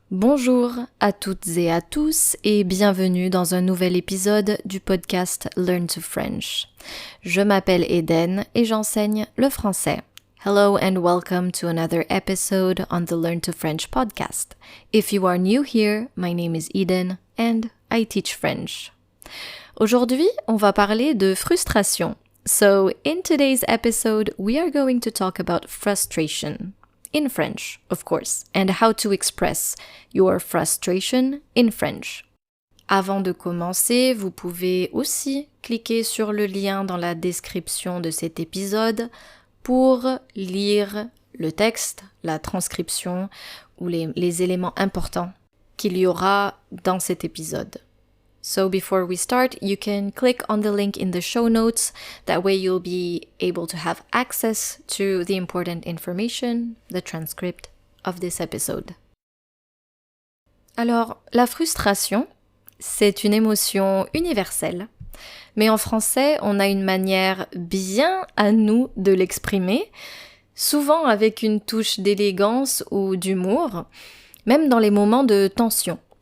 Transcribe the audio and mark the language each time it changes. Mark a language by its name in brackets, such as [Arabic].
[French] Bonjour à toutes et à tous et bienvenue dans un nouvel épisode du podcast Learn to French. Je m'appelle Eden et j'enseigne le français. [English] Hello and welcome to another episode on the Learn to French podcast. If you are new here, my name is Eden and I teach French. [French] Aujourd'hui, on va parler de frustration. [English] So, in today's episode, we are going to talk about frustration. In French, of course, and how to express your frustration in French. [French] Avant de commencer, vous pouvez aussi cliquer sur le lien dans la description de cet épisode pour lire le texte, la transcription ou les éléments importants qu'il y aura dans cet épisode. [English] So before we start, you can click on the link in the show notes. That way you'll be able to have access to the important information, the transcript of this episode. [French] Alors, la frustration, c'est une émotion universelle. Mais en français, on a une manière bien à nous de l'exprimer, souvent avec une touche d'élégance ou d'humour, même dans les moments de tension.